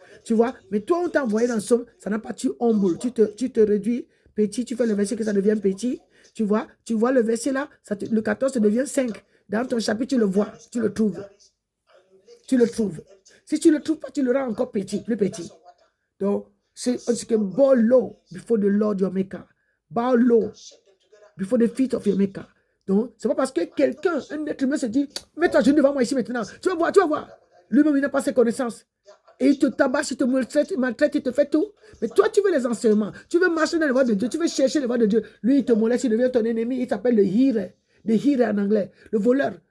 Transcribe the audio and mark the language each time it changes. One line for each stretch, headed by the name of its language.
French: Tu vois, mais toi, on t'a envoyé dans le Somme, ça n'a pas, tu humble, tu te réduis petit, tu fais le verset que ça devient petit. Tu vois le verset là, le 14, ça devient 5. Dans ton chapitre, tu le vois, tu le trouves. Tu le trouves. Si tu ne le trouves pas, tu le rends encore petit, plus petit. Donc, c'est que
English: bow low before the Lord your maker. Bow low before the feet of your maker.
French: Donc, c'est pas parce que quelqu'un, un être humain se dit, mets-toi genou devant moi ici maintenant. Tu vas voir. Lui-même, il n'a pas ses connaissances. Et il te tabasse, il te maltraite, il te fait tout. Mais toi, tu veux les enseignements. Tu veux marcher dans les voies de Dieu. Tu veux chercher les voies de Dieu. Lui, il te moleste, il devient ton ennemi. Il s'appelle le hire. Le hire en anglais. Le voleur.